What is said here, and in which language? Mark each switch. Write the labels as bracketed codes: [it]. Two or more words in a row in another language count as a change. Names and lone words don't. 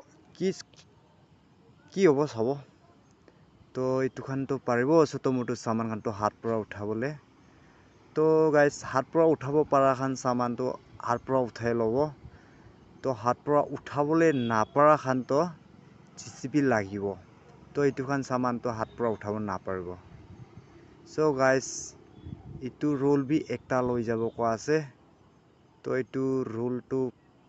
[nag] ki hobo sabo to itu khan to paribo soto moto saman khan to hat pura uthabole to guys hat pura uthabo para khan saman to hat pura uthai lobo to hat pura uthabole na para khan to JCB lagibo to itu khan saman to hat pura uthabo na paribo so guys itu rule bi ekta loi jabo ko ase to itu rule to